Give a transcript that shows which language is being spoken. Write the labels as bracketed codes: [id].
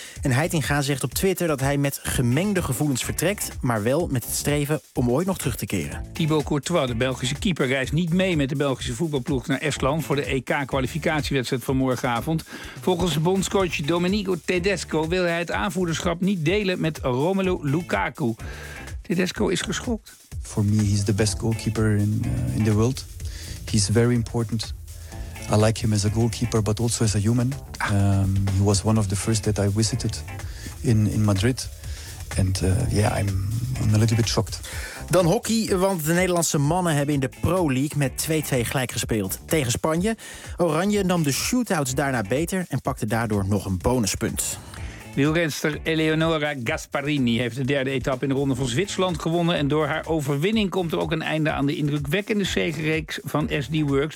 [nl] En Heitinga zegt op Twitter dat hij met gemengde gevoelens vertrekt, maar wel met het streven om ooit nog terug te keren. Thibaut Courtois, de Belgische keeper, reist niet mee met de Belgische voetbalploeg naar Estland voor de EK-kwalificatiewedstrijd van morgenavond. Volgens bondscoach Domenico Tedesco wil hij het aanvoerderschap niet delen met Romelu Lukaku. Tedesco is geschokt. [en] For me, he's the best goalkeeper in the world. He's very important. I like him as a goalkeeper, but also as a human. He was one of the first that I visited in Madrid. And I'm a little bit shocked. [nl] Dan hockey, want de Nederlandse mannen hebben in de Pro League met 2-2 gelijk gespeeld tegen Spanje. Oranje nam de shootouts daarna beter en pakte daardoor nog een bonuspunt. Wielrenster Eleonora Gasparini heeft de derde etappe in de Ronde van Zwitserland gewonnen. En door haar overwinning komt er ook een einde aan de indrukwekkende zegenreeks van SD Works.